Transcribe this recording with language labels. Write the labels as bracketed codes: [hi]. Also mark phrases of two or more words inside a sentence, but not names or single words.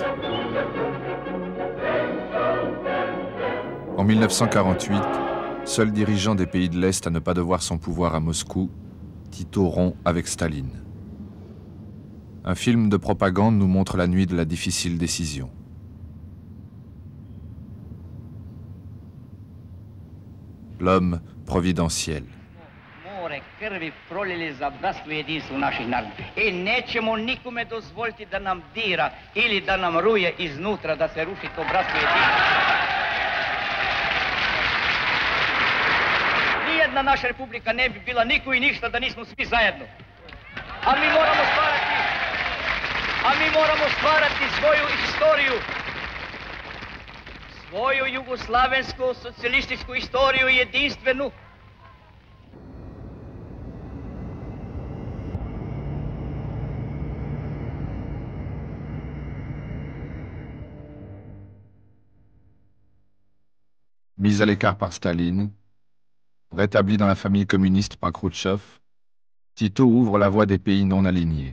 [fr] En 1948, seul dirigeant des pays de l'Est à ne pas devoir son pouvoir à Moscou, Tito rompt avec Staline. Un film de propagande nous montre la nuit de la difficile décision. L'homme providentiel. [sr] Krvi prolili za bratstvo i jedinstvo naših naroda. I nećemo nikome dozvoliti da nam dira ili da nam ruje iznutra da se ruši to bratstvo i jedinstvo. Nijedna naša republika ne bi bila niko i ništa da nismo svi zajedno. A mi moramo stvarati svoju istoriju. svoju jugoslavensku socijalističku istoriju jedinstvenu. [fr] Mis à l'écart par Staline, rétabli dans la famille communiste par Khrouchtchev, Tito ouvre la voie des pays non alignés.